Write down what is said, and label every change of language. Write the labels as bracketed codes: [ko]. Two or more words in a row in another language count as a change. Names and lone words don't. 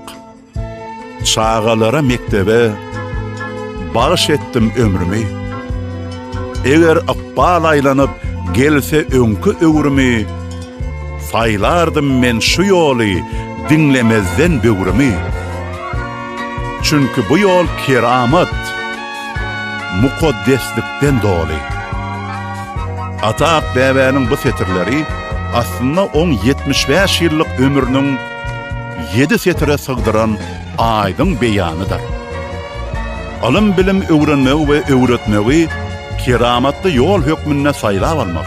[tk] Çağalara mektebe bağış etdim ömrümi. Eger aqbal aylanyp gelse öňkü öwrümi, saylardım men şu ýoly dinlemezden böwrümi. Çünkü bu yol keramet, mukaddeslikten doly. Ata Bäbäniň bu setirleri aslında 75 ýyllyk ömrüniň 7 setire sygdyran aýdyň beýanydyr. Alym bilim öwrenmegi we öwretmegi keramatly ýol hökmüne saýlap almak.